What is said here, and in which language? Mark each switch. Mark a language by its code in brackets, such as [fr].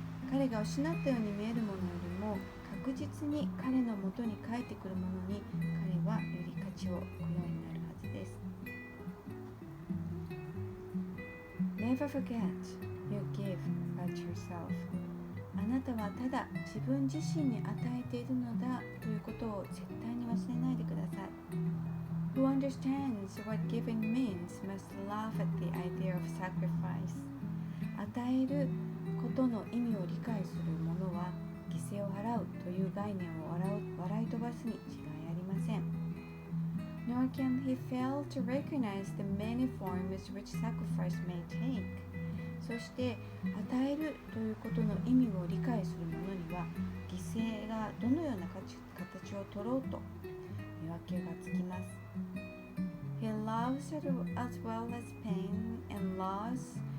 [ja] 彼が失ったように見えるものよりも確実に彼の元に返ってくるものに彼はより価値を置くようになるはずです。 [en] Never forget, you give but yourself. [ja] あなたはただ自分自身に与えているのだということを絶対に忘れないでください。 [en] Who understands what giving means must laugh at the idea of sacrifice. [ja] 与えることの意味を理解する者は犠牲を払うという概念を笑い飛ばすに違いありません。 [en] Nor can he fail to recognize the many forms which sacrifice may take. [ja] そして与えるということの意味を理解する者には犠牲がどのような形を取ろうと見分けがつきます。 [en] He loves as well as pain and loss